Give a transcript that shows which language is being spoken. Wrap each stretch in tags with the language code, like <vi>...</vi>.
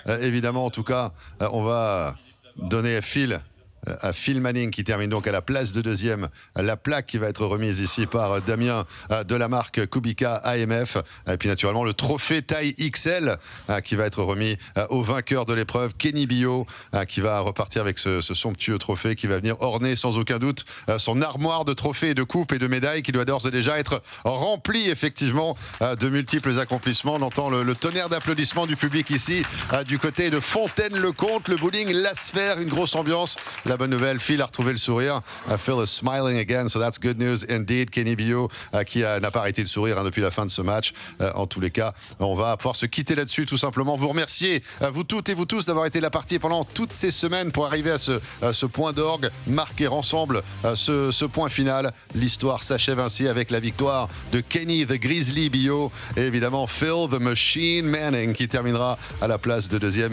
<fr>Évidemment, en tout cas, on va donner à Phil Manning qui termine donc à la place de deuxième, la plaque qui va être remise ici par Damien de la marque Kubica AMF, et puis naturellement le trophée taille XL qui va être remis au vainqueur de l'épreuve, Kenny Bio, qui va repartir avec ce somptueux trophée qui va venir orner sans aucun doute son armoire de trophées, de coupes et de médailles qui doit d'ores et déjà être remplie effectivement de multiples accomplissements. On entend le tonnerre d'applaudissements du public ici du côté de Fontaine-le-Comte, le bowling La Sphère, une grosse ambiance. La bonne nouvelle, Phil a retrouvé le sourire.</fr> <en>Phil is smiling again, so that's good news indeed.</en> <fr>Kenny Bio qui n'a pas arrêté de sourire depuis la fin de ce match. En tous les cas, on va pouvoir se quitter là-dessus tout simplement. Vous remercier, vous toutes et vous tous, d'avoir été la partie pendant toutes ces semaines pour arriver à ce point d'orgue, marquer ensemble ce point final. L'histoire s'achève ainsi avec la victoire de Kenny the Grizzly Bio et évidemment Phil the Machine Manning qui terminera à la place de deuxième.</fr>